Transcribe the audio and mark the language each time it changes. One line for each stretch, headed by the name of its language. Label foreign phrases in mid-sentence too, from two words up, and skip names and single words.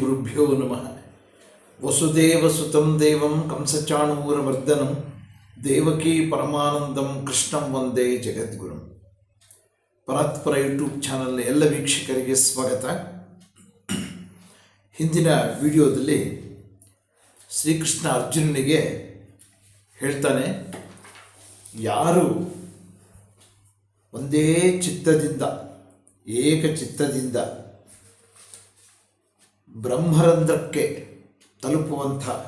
Sanskrit: ಗುರುಭ್ಯೋ ನಮಃ. ವಸುದೇವಸುತಂ ದೇವಂ ಕಂಸಚಾಣೂರಮರ್ದನಂ ದೇವಕೀ ಪರಮಾನಂದಂ ಕೃಷ್ಣಂ ವಂದೇ ಜಗದ್ಗುರುಂ.
Kannada: ಪರಾತ್ಪರ ಯೂಟ್ಯೂಬ್ ಚಾನಲ್ನ ಎಲ್ಲ ವೀಕ್ಷಕರಿಗೆ ಸ್ವಾಗತ. ಹಿಂದಿನ ವಿಡಿಯೋದಲ್ಲಿ ಶ್ರೀಕೃಷ್ಣ ಅರ್ಜುನನಿಗೆ ಹೇಳ್ತಾನೆ, ಯಾರು ಒಂದೇ ಚಿತ್ತದಿಂದ ಏಕಚಿತ್ತದಿಂದ ಬ್ರಹ್ಮರಂಧ್ರಕ್ಕೆ ತಲುಪುವಂಥ